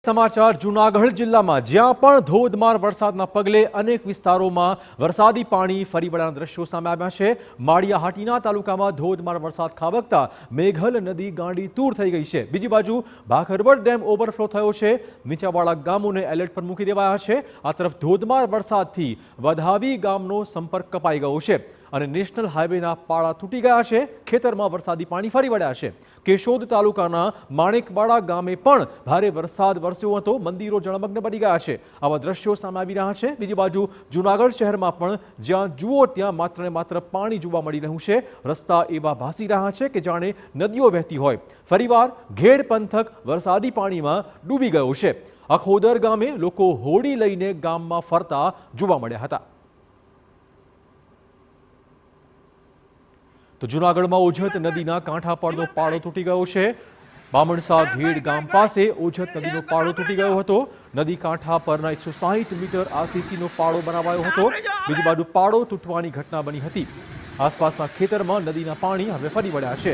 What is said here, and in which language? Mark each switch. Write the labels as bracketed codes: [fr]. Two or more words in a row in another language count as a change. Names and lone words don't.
[gu] સમાચાર જૂનાગઢ જિલ્લા માં જ્યાં પણ ધોધમાર વરસાદના પગલે અનેક વિસ્તારો માં વરસાદી પાણી ફરી વળ્યાના દૃશ્યો સામે આવ્યા છે। માળિયાહાટીના તાલુકામાં ધોધમાર વરસાદ ખાબકતા મેઘલ નદી ગાંડી તૂર થઈ ગઈ છે। બીજી બાજુ ભાખરવડ ડેમ ઓવરફ્લો થયો છે। નીચાવાળા ગામોને એલર્ટ પર મૂકી દેવાયા છે। આ તરફ ધોધમાર વરસાદથી વધાવી ગામનો સંપર્ક કપાઈ ગયો છે અને નેશનલ હાઈવેના પાળા તૂટી ગયા છે। ખેતરમાં વરસાદી પાણી ફરી વળ્યા છે। કેશોદ તાલુકાના માણેકવાડા ગામે પણ ભારે વરસાદ વરસ્યો હતો। મંદિરો જળમગ્ન બની ગયા છે। આવા દ્રશ્યો સામે આવી રહ્યા છે। બીજી બાજુ જૂનાગઢ શહેરમાં પણ જ્યાં જુઓ ત્યાં માત્ર ને માત્ર પાણી જોવા મળી રહ્યું છે। રસ્તા એવા ભાસી રહ્યા છે કે જાણે નદીઓ વહેતી હોય। ફરીવાર ઘેડ પંથક વરસાદી પાણીમાં ડૂબી ગયો છે। અખોદર ગામે લોકો હોડી લઈને ગામમાં ફરતા જોવા મળ્યા હતા। તો જૂનાગઢ માં ઓઝત નદી કાંઠા પરનો પાડો તૂટી ગયો હૈ। બામણસા ઘેડ ગામ પાસે ઓઝત નદી પાડો તૂટી ગયો હતો। નદી કાંઠા પરના 160 મીટર આરસીસી પાડો બનાવાયો હતો। બીજી બાજુ પાડો તૂટવાની ઘટના બની હતી। આસપાસના ખેતર માં નદી પાણી હવે ફરી વળ્યા છે।